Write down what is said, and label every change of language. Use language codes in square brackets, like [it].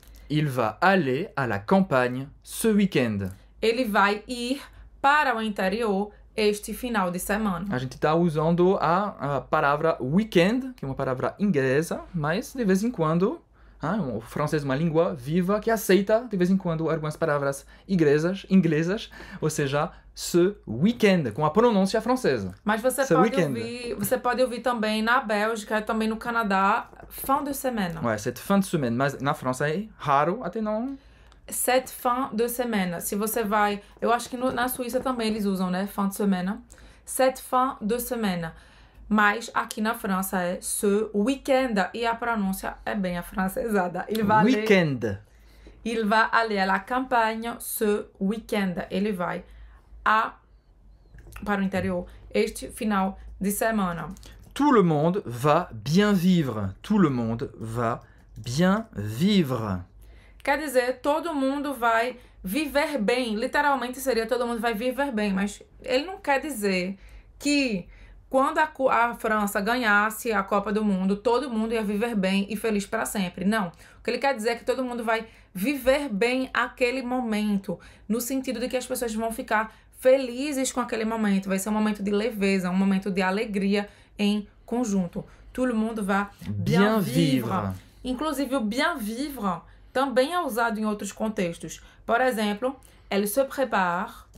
[fr] Il va aller à la campagne ce week-end. [pt] Ele vai ir para o interior este final de semana. A gente está usando a palavra weekend, que é uma palavra inglesa, mas de vez em quando O francês é uma língua viva que aceita, de vez em quando, algumas palavras inglesas, ou seja, [fr] ce week-end, [pt] com a pronúncia francesa. Mas você pode ouvir também na Bélgica, também no Canadá, [fr] fin de semaine. Ouais, cette fin de semaine, [pt] mas na França é raro, até não... [fr] Cette fin de semaine. [pt] Se você vai... Eu acho que na Suíça também eles usam, né? [fr] Fin de semaine. Cette fin de semaine. [pt] Mas aqui na França é [fr] ce week-end. [pt] E a pronúncia é bem afrancesada. [fr] Week-end. Il va aller à la campagne ce week-end. [pt] Ele vai para o interior este final de semana. [fr] Tout le monde va bien vivre. Tout le monde va bien vivre. [pt] Quer dizer, todo mundo vai viver bem. Literalmente seria todo mundo vai viver bem. Mas ele não quer dizer que quando a França ganhasse a Copa do Mundo, todo mundo ia viver bem e feliz para sempre. Não. O que ele quer dizer é que todo mundo vai viver bem aquele momento. No sentido de que as pessoas vão ficar felizes com aquele momento. Vai ser um momento de leveza, um momento de alegria em conjunto. [fr] Tout le monde va bien vivre. [pt] Inclusive, o [fr] bien vivre [pt] também é usado em outros contextos. Por exemplo, [fr] elle se prépare.